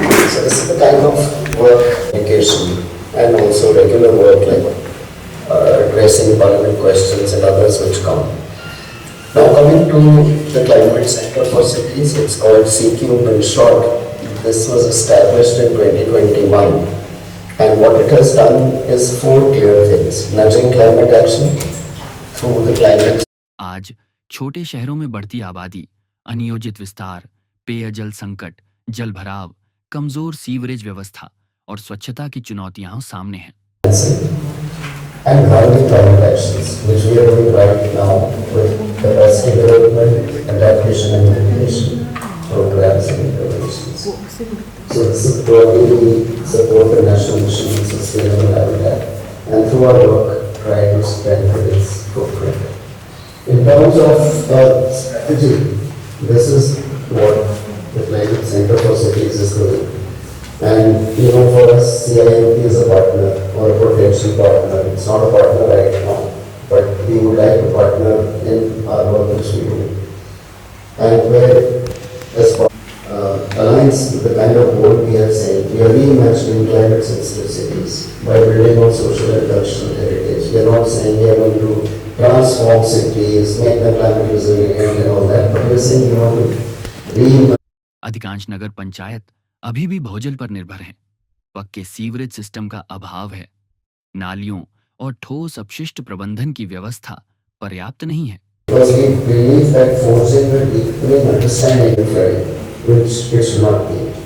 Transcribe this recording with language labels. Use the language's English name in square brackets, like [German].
[English] So this is the kind of work, education, and also regular work like addressing parliament questions and others which come. Now coming to the Climate Center for Cities, it's called C-Cube in short. This was established in 2021, and what it has done is 4 clear things: nudging climate action through the climate. [Hindi] आज छोटे शहरों में बढ़ती आबादी, अनियोजित विस्तार, पेयजल संकट, जलभराव, कमजोर सीवरेज व्यवस्था और स्वच्छता की चुनौतियां सामने हैं। [English] And grounding climate actions, which we are doing right now with capacity development, adaptation and mitigation programs and interventions. So this is broadly we support the National Mission on Sustainable Habitat, and through our work try to strengthen its footprint. In terms of strategy, this is what the Climate Center for Cities is doing. And for us, CIMB is a partner or a potential partner. It's not a partner right now, but we would like to partner in our work which we do. And where, as aligns with the kind of goal we have said, we are reimagining climate sensitive cities by building on social and cultural heritage. We are not saying we are going to transform cities, make them climate resilient and all that, but we are saying we want to reimagine. [Hindi] अधिकांश नगर पंचायत अभी भी भूजल पर निर्भर हैं। पक्के sewerage system का अभाव है। नालियों और ठोस अपशिष्ट प्रबंधन की व्यवस्था पर्याप्त नहीं है। [English] Because we believe that forcing will equally understand everybody, which it should not be.